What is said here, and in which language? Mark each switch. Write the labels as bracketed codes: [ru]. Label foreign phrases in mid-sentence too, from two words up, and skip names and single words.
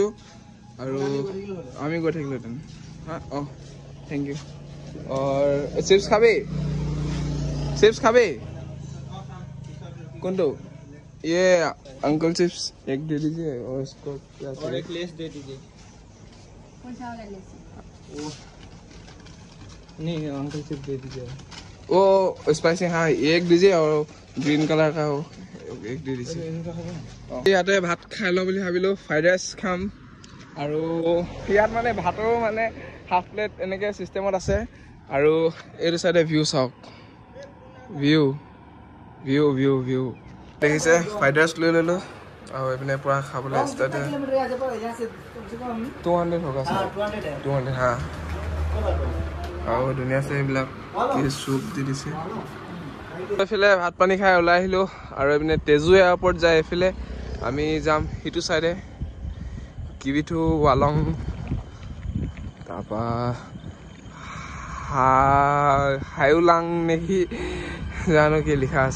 [as] আৰু আমি গৈ থাকিলোহেঁতেন। অঁ [en] thank you. [hi] और चिप्स खाबे? चिप्स खाबे? कौन तो? ये अंकल चिप्स एक दे दीजिए, और इसको क्या और एक लेस दे दीजिए। कौन सा वाला लेस? वो नहीं, अंकल चिप्स दे दीजिए। वो स्पाइसी, हाँ एक दीजिए, और [en] green colour [hi] का हो एक दे दीजिए। [as] ইয়াতে ভাত খাই লওঁ বুলি ভাবিলোঁ, [en] fried rice [as] খাম। আৰু ইয়াত মানে ভাতৰো মানে [en] half plate [as] এনেকৈ চিষ্টেমত আছে। আৰু এইটো চাইডে ভিউ চাওক, [en] view view view view [as] দেখিছে। [en] fried rice [as] লৈ ল'লোঁ, আৰু এইপিনে পূৰা খাবলৈ ষ্টাৰ্ট। [hi] 200 होगा सर, 200 हाँ। [as] আৰু ধুনীয়া আছে এইবিলাক, কি চুপ দি দিছে। এইফালে ভাত পানী খাই ওলাই আহিলোঁ, আৰু এইপিনে তেজু এয়াৰপৰ্ট যায় এইফালে। আমি যাম সিটো চাইডে, কিবিথু ৱালং, তাৰপৰা হায়ুলাং নেকি জানো কি লিখা আছে।